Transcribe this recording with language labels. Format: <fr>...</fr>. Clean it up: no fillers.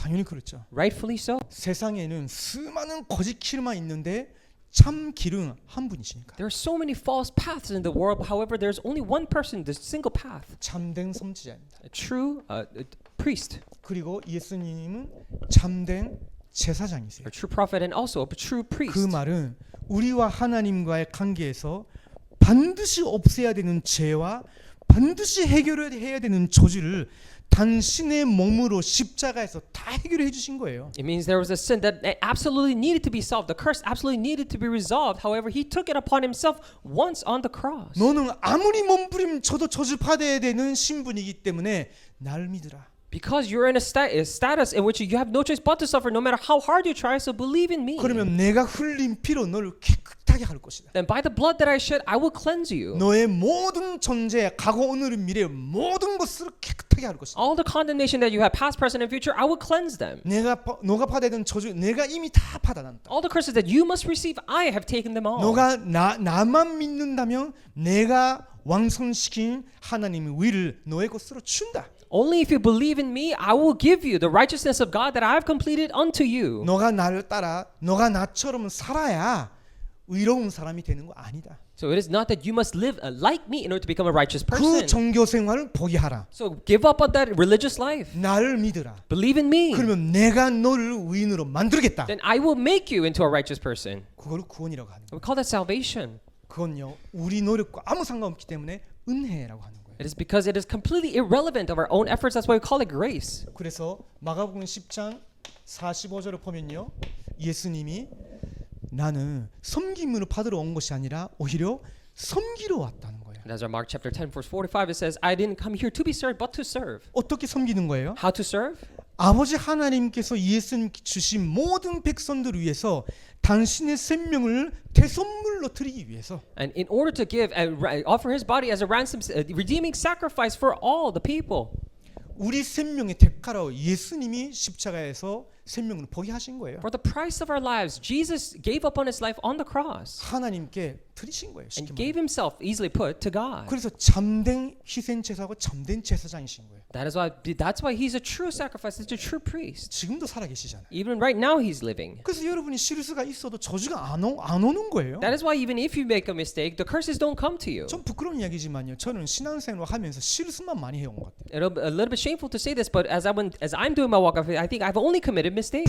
<ko>당연히 그렇죠.</ko> <en>Rightfully so.</en> <ko>세상에는 수많은 거짓 길만 있는데 참 길은 한 분이시니까.</ko> <en>There are so many false paths in the world. However, there's only one person, the single path,</en> <ko>참된 선지자입니다.</ko> <en>a true priest,</en> <ko>그리고 예수님은 참된 제사장이세요.</ko> <en>a true prophet, and also a true priest.</en> <ko>그 말은 우리와 하나님과의 관계에서 반드시 없애야 되는 죄와 반드시 해결해야 되는 저주를 당신의 몸으로 십자가에서 다 해결해 주신 거예요.</ko> <en>It means there was a sin that absolutely needed to be solved. The curse absolutely needed to be resolved. However, He took it upon Himself once on the cross.</en> <ko>너는 아무리 몸부림 쳐도 저주 받아야 되는 신분이기 때문에 날 믿으라.</ko> <en>Because you're in a status in which you have no choice but to suffer no matter how hard you try, so believe in me.</en> <ko>그러면 내가 흘린 피로 너를 깨끗하게 할 것이다.</ko> <en>Then by the blood that I shed, I will cleanse you.</en> <ko>너의 모든 존재, 과거, 오늘, 미래 모든 것을 깨끗하게 할 것이다.</ko> <en>All the condemnation that you have, past, present, and future, I will cleanse them.</en> <ko>너가 받아야 되는 저주 내가 이미 다 받아놨다.</ko> <en>All the curses that you must receive, I have taken them all.</en> <ko>너가 나만 믿는다면 내가 완성시킨 하나님의 의를 너의 것으로 준다.</ko> <en>Only if you believe in me, I will give you the righteousness of God that I have completed unto you.</en> <ko>너가 나를 따라 너가 나처럼 살아야 의로운 사람이 되는 거 아니다.</ko> <en>So it is not that you must live like me in order to become a righteous 그 person.</en> <ko>종교 생활을 포기하라.</ko> <en>So give up on that religious life.</en> <ko>나를 믿으라.</ko> <en>Believe in me.</en> <ko>그러면 내가 너를 의인으로 만들겠다.</ko> <en>Then I will make you into a righteous person.</en> <ko>그걸 구원이라고 하는 거예요.</ko> <en>We call that salvation.</en> <ko>그건요 우리 노력과 아무 상관없기 때문에 은혜라고 하는 거예요.</ko> <en>It is because it is completely irrelevant of our own efforts. That's why we call it grace.</en> <ko>그래서 마가복음 10장 45절을 보면요 예수님이 나는 섬김으로 받으러 온 것이 아니라 오히려 섬기러 왔다는 거예요.</ko> <en>And as our Mark chapter 10 verse 45 it says, I didn't come here to be served but to serve.</en> <ko>어떻게 섬기는 거예요?</ko> <en>How to serve?</en> <ko>아버지 하나님께서 예수님 주신 모든 백성들을 위해서 당신의 생명을 대선물로 드리기 위해서</ko> <en>And in order to give and offer his body as a ransom, redeeming sacrifice for all the people.</en> <ko>우리 생명의 대가로 예수님이 십자가에서 생명을 포기하신 거예요.</ko> <en>For the price of our lives, Jesus gave up on his life on the cross</en> <ko>하나님께 드리신 거예요.</ko> <en>and</en> <ko>쉽게</ko> <en>gave</en> <ko>말하면.</ko> <en>himself, easily put, to God.</en> <ko>그래서 참된 희생 제사고 참된 제사장이신 거예요.</ko> <en>That's why he's a true sacrifice, he's a true priest.</en> <ko>지금도 살아 계시잖아요.</ko> <en>Even right now he's living.</en> <ko>그래서 여러분이 실수가 있어도 저주가 안 오는 거예요.</ko> <en>That is why even if you make a mistake, the curses don't come to you.</en> <ko>좀 부끄러운 이야기지만요. 저는 신앙생활을 하면서 실수만 많이 해온 것 같아요.</ko> <en>It'll be a little bit shameful to say this, but as I'm doing my walk of faith, I think I've only committed mistakes.</en>